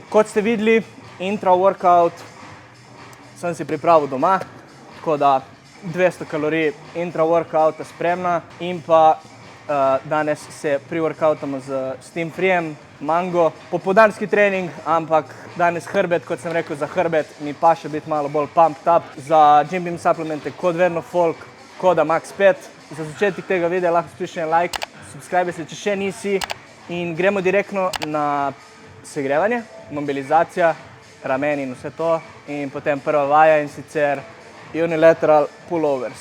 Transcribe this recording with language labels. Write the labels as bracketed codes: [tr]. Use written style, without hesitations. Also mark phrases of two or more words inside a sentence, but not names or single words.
[sl] Kot ste videli, [en] intra workout [sl] sem si pripravil doma, tako da 200 kalorij [en] intra workouta [sl] spremna in pa danes se pre-workoutamo z Steam Freejem, mango. Popoldanski trening, ampak danes hrbet, kot sem rekel, za hrbet mi pa še biti malo bolj [en] pumped up. [sl] Za Gym Beam supplemente, kot vedno folk, koda MAX5. Za začetek tega videa lahko spustiš en like, subscribe se, če še nisi in gremo direktno na segrevanje, mobilizacija, ramen in vse to in potem prva vaja in sicer [en] unilateral pullovers.